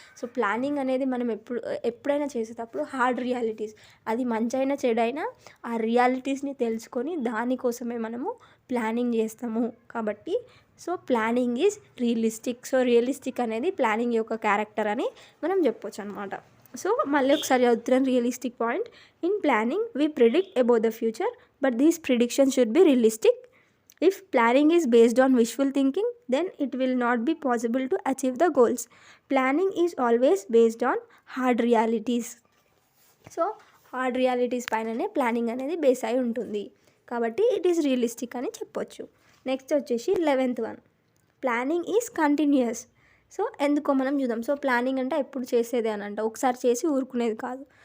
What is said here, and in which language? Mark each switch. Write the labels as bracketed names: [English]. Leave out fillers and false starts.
[Telugu] So planning అనేది మనం ఎప్పుడైనా చేసేటప్పుడు హార్డ్ రియాలిటీస్, అది మంచైనా చెడైనా ఆ రియాలిటీస్ని తెలుసుకొని దానికోసమే మనము ప్లానింగ్ చేస్తాము. కాబట్టి [English] So planning is realistic. [Telugu] So realistic అనేది ప్లానింగ్ యొక్క క్యారెక్టర్ అని మనం చెప్పొచ్చు అనమాట. సో మళ్ళీ ఒకసారి చదువుతున్నాను realistic point. [English] In planning we predict about the future, but these predictions should be realistic. If planning is based on wishful thinking, then it will not be possible to achieve the goals. Planning is always based on hard realities. [Telugu] So hard realities పైననే planning అనేది base అయి ఉంటుంది, కాబట్టి [English] it is realistic [Telugu] అని చెప్పొచ్చు. Next వచ్చేసి 11th one, [English] Planning is continuous. [Telugu] So ఎందుకో మనం చూద్దాం. సో ప్లానింగ్ అంటే ఎప్పుడు చేసేదే అని అంట, ఒకసారి చేసి ఊరుకునేది కాదు.